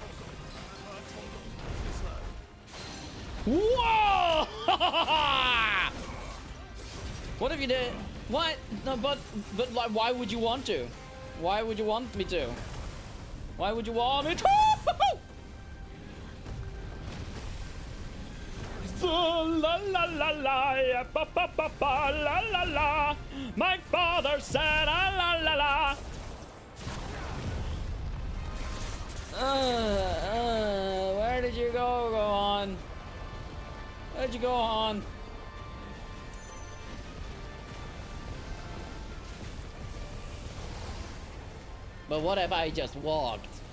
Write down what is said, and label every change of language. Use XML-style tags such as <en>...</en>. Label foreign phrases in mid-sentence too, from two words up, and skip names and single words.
<en>Whoa! What if you did? What? No, but like, why would you want to? Why would you want me to? Why would you want me to? La la la la, yeah, ba ba ba ba, la la la. My father said, la la la la. Where did you go on? Where'd you go on? But what if I just walked?</en>